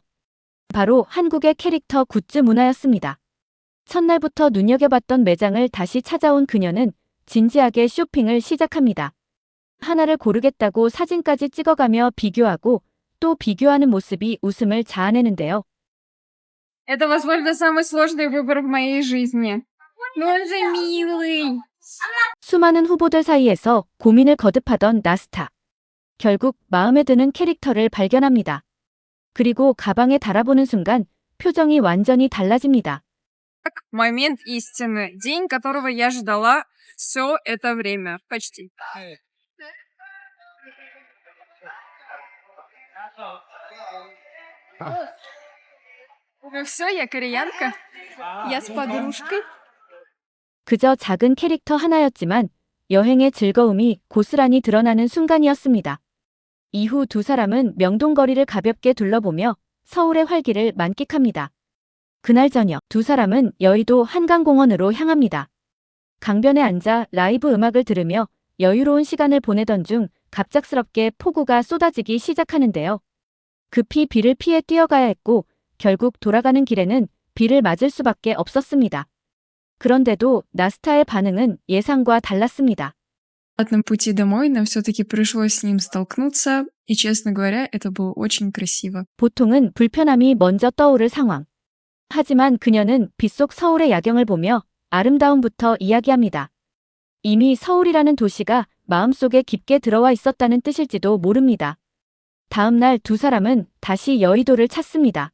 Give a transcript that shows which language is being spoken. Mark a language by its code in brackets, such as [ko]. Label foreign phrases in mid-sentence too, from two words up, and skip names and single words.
[ko] 바로 한국의 캐릭터 굿즈 문화였습니다. 첫날부터 눈여겨봤던 매장을 다시 찾아온 그녀는 진지하게 쇼핑을 시작합니다. 하나를 고르겠다고 사진까지 찍어가며 비교하고 또 비교하는 모습이 웃음을 자아내는데요. [ru] Это, возможно, самый сложный выбор в моей жизни. Ну он же милый. [ko] 수많은 후보들 사이에서 고민을 거듭하던 나스타. 결국 마음에 드는 캐릭터를 발견합니다. 그리고 가방에 달아보는 순간 표정이 완전히 달라집니다. [ru] Момент истины. День, которого я ждала все это время. Почти. Ну все, я кореянка. Я с подружкой. [ko] 그저 작은 캐릭터 하나였지만 여행의 즐거움이 고스란히 드러나는 순간이었습니다. 이후 두 사람은 명동거리를 가볍게 둘러보며 서울의 활기를 만끽합니다. 그날 저녁 두 사람은 여의도 한강공원으로 향합니다. 강변에 앉아 라이브 음악을 들으며 여유로운 시간을 보내던 중 갑작스럽게 폭우가 쏟아지기 시작하는데요. 급히 비를 피해 뛰어가야 했고 결국 돌아가는 길에는 비를 맞을 수밖에 없었습니다. 그런데도 나스타의 반응은 예상과 달랐습니다. [ru] В обратном пути домой нам все-таки пришлось с ним столкнуться, и, честно говоря, это было очень красиво. [ko] 보통은 불편함이 먼저 떠오를 상황. 하지만 그녀는 빗속 서울의 야경을 보며 아름다움부터 이야기합니다. 이미 서울이라는 도시가 마음속에 깊게 들어와 있었다는 뜻일지도 모릅니다. 다음 날 두 사람은 다시 여의도를 찾습니다.